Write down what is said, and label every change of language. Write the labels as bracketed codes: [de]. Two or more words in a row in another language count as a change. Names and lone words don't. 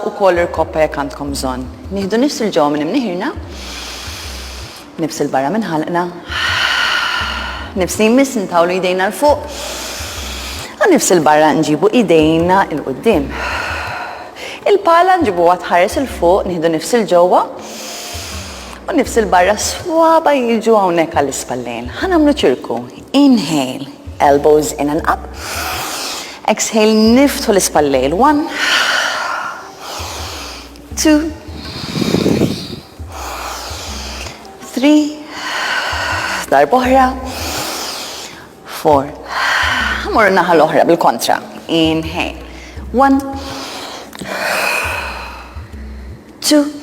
[mt] wkoll il-koppa jekk għandkom bżonn. Nieħdu nifs il-ġewwa minn imnieħirna, nifs il-barra minn ħalqna, nifs li jmiss nitawlu jdejna l-fuq, u nifs il-barra nġibu idejna il-qudiem. Il-pala nġibu ħares il-fuq, nieħdu nifs il-ġewwa, u nifs il-barra swaba jiġu hawnhekk għall-ispallejn. Ħanamlu ċirku. [en] Inhale, elbows in and up. Exhale, [mt] niftħu l-ispallejn. 1, 2, 3, darba oħra, 4. Ħamur naħa l-oħra bil-kontra. [en] Inhale. 1, 2.